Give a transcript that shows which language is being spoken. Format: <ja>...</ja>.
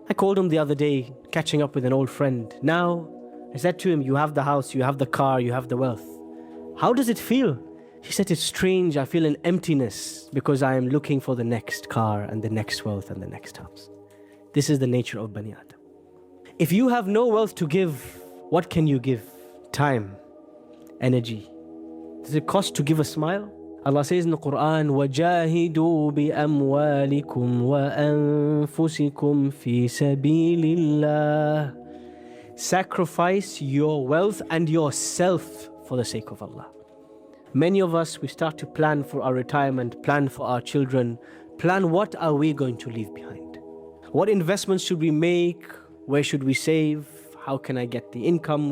<en>I called him the other day, catching up with an old friend. Now, I said to him, you have the house, you have the car, you have the wealth. How does it feel? He said, it's strange. I feel an emptiness because I am looking for the next car and the next wealth and the next house. This is the nature of Bani Adam. If you have no wealth to give, what can you give? Time, energy. Does it cost to give a smile? Allah says in the Quran,</en> <ar>وَجَاهِدُوا بِأَمْوَالِكُمْ وَأَنفُسِكُمْ فِي سَبِيلِ اللَّهِ.</ar> <en>Sacrifice your wealth and yourself for the sake of Allah. Many of us, we start to plan for our retirement, plan for our children, plan what are we going to leave behind. What investments should we make? Where should we save? How can I get the income?</en>